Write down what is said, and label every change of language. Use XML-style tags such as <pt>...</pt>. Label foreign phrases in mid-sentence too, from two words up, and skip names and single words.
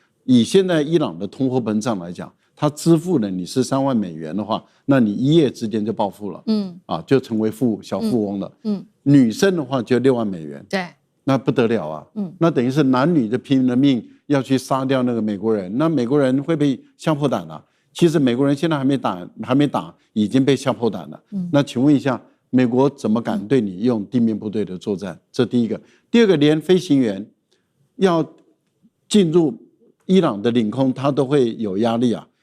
<zh>以現在伊朗的通貨膨脹來講，他支付了你是3萬美元的話，那你一夜之間就暴富了，就成為小富翁了。女生的話就6萬美元，對，那不得了啊，那等於是男女的拼了命。要去殺掉那個美國人，那美國人會被嚇破膽了。其實美國人現在還沒打，已經被嚇破膽了。那請問一下，美國怎麼敢對你用地面部隊的作戰？這第一個。第二個，連飛行員要進入伊朗的領空，他都會有壓力啊。</zh>